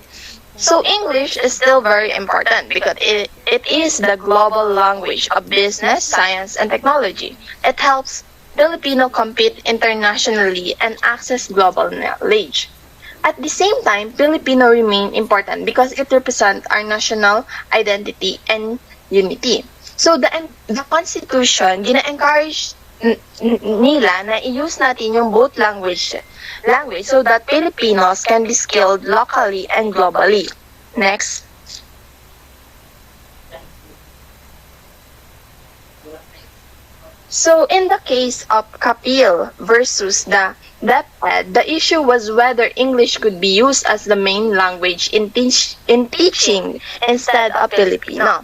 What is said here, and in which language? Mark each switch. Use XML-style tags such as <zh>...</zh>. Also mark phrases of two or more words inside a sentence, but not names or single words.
<en>So English is still very important because it is the global language of business, science, and technology. It helps Filipino compete internationally and access global knowledge. At the same time, Filipino remain important because it represents our national identity and unity. So the Constitution</en> <tl>gina-encourage nila na i-use natin yung</tl> <en>both language so that Filipinos can be skilled locally and globally. Next. So, in the case of Kapil versus the DepEd, the issue was whether English could be used as the main language in teaching instead of Filipino.</en>